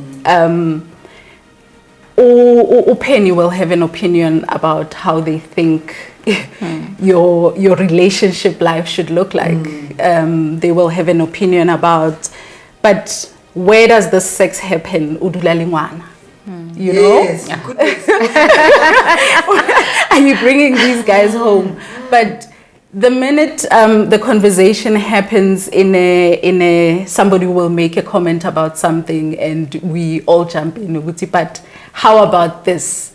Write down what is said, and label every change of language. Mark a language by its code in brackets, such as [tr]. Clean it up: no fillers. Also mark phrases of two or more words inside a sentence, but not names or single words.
[en] Penny will have an opinion about how they think your relationship life should look like. They will have an opinion about, but where does the sex happen? [st] Udula le ngwana. [en] You know? Yes, good place. Are you bringing these guys home? But the minute the conversation happens in a somebody will make a comment about something and we all jump in, but how about this?